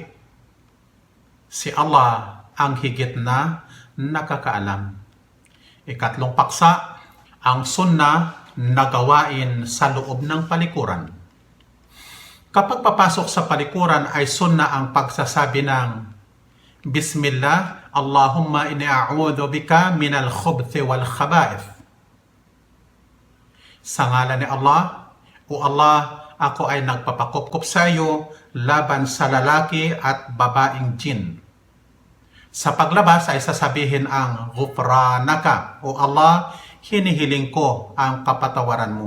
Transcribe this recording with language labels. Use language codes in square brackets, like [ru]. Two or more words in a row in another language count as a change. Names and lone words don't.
[tl] Si Allah ang higit na nakakaalam. Ikatlong paksa, ang sunnah na gawain sa loob ng palikuran. Kapag papasok sa palikuran ay sunnah ang pagsasabi ng [ar] بسم الله، اللهم إني أعوذ بك من الخبث والخبائث. [tl] Sa ngalan ni Allah, O Allah, ako ay nagpapakupkup sa iyo laban sa lalaki at babaeng jin. Sa paglabas ay sasabihin ang Ghufranaka, O Allah, hinihiling ko ang kapatawaran mo.